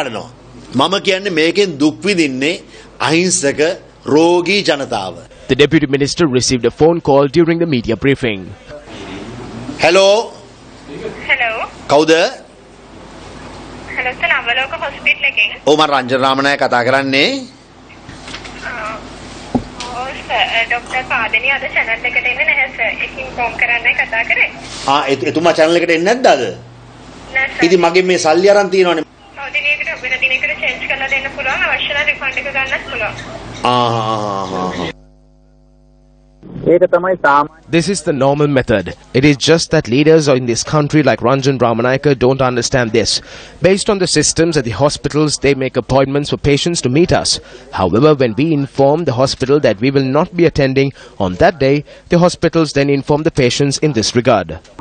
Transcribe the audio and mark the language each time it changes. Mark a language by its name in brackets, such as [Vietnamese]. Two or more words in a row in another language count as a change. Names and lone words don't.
[English] The Deputy Minister received a phone call during the media briefing. Hello. Hello. [Sinhala] Kauda? [English] Hello, sir. Navaloka hospital again. [Sinhala] Oh, මං රංජන් රාමනායක කතා කරන්නේ. [English] Oh, sir. Dr. [Sinhala] Padani ada channel එකට එන්නේ නැහැ sir. ඒක inform කරන්නයි කතා කරේ. එතුමා channel එකට එන්නේ නැද්ද අද? නෑ sir. ඉතින් මගේ මේ සල්ලි අරන් තියෙනවනේ. ඔව් දිනයකට වෙන දිනයකට change කරලා දෙන්න පුළුවන්. අවශ්‍ය නම් refund එක ගන්නත් පුළුවන්. [English] This is the normal method. It is just that leaders in this country like Ranjan Ramanayake don't understand this. Based on the systems at the hospitals, they make appointments for patients to meet us. However, when we inform the hospital that we will not be attending on that day, the hospitals then inform the patients in this regard.